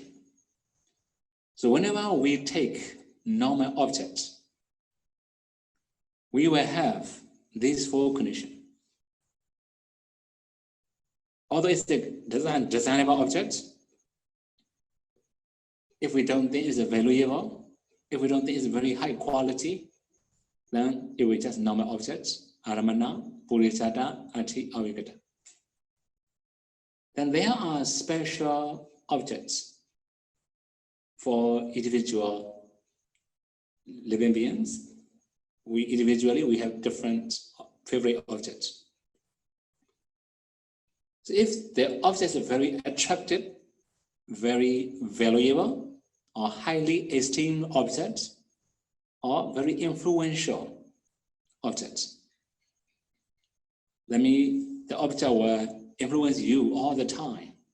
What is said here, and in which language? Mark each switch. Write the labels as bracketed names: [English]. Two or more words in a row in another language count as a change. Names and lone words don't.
[English] So whenever we take normal objects, we will have these four conditions. Although it's the designable object, if we don't think it's valuable, if we don't think it's very high quality, then it will just normal objects, [Pali] aramana, puricata, ati, avikata. [English] Then there are special objects for individual living beings. We have different favorite objects. So if the objects are very attractive, very valuable, or highly esteemed objects, or very influential objects, the object will influence you all the time.